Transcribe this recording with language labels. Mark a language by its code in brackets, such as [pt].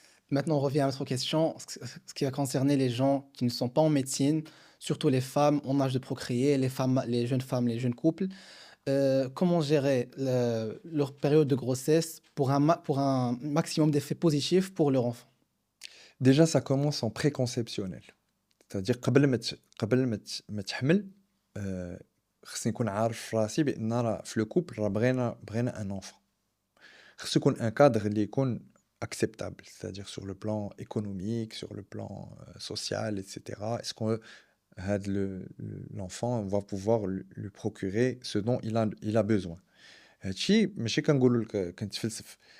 [fr] Maintenant, on revient à notre question, ce qui va concerner les gens qui ne sont pas en médecine, surtout les femmes en âge de procréer, femmes, les jeunes couples. Comment gérer leur période de grossesse pour un maximum d'effets positifs pour leur enfant? Déjà, ça commence en préconceptionnel. C'est-à-dire [ar] قبل ما تحمل خصني نكون عارف في راسي بأن راه في لو كوبل راه بغينا [fr] ان enfant. [ar] خصو يكون ان كادر اللي يكون [fr] acceptable, c'est-à-dire sur le plan économique, sur le plan social, etc. Est-ce que l'enfant, on va pouvoir lui procurer ce dont il a besoin. [ar] هادشي ماشي كنقولوا لك كنتفلسف.